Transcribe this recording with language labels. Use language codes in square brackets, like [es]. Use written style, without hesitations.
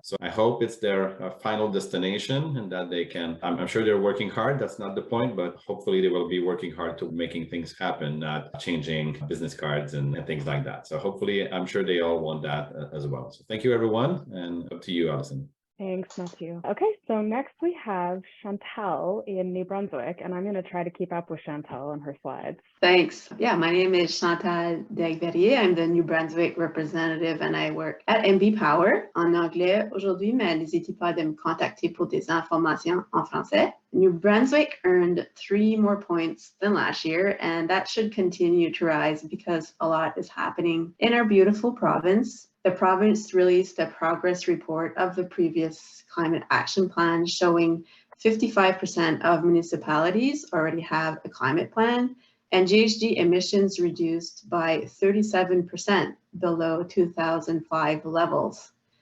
[en] So I hope it's their final destination, and that they can, I'm sure they're working hard, that's not the point, but hopefully they will be working hard to making things happen, not changing business cards and things like that. So hopefully, I'm sure they all want that as well. So thank you, everyone, and up to you, Alison. Thanks, Matthew. Okay, so next we have Chantal in New Brunswick, and I'm going to try to keep up with Chantal on her slides. Thanks. Yeah, my name is Chantal Degverrier. I'm the New Brunswick representative and I work at MB Power [fr] en anglais aujourd'hui, mais n'hésitez pas de me contacter pour des informations en français. [en] New Brunswick earned 3 more points than last year, and that should continue to rise because a lot is happening in our beautiful province. The province released a progress report of the previous climate action plan showing 55% of municipalities already have a climate plan, and GHG emissions reduced by 37% below 2005 levels.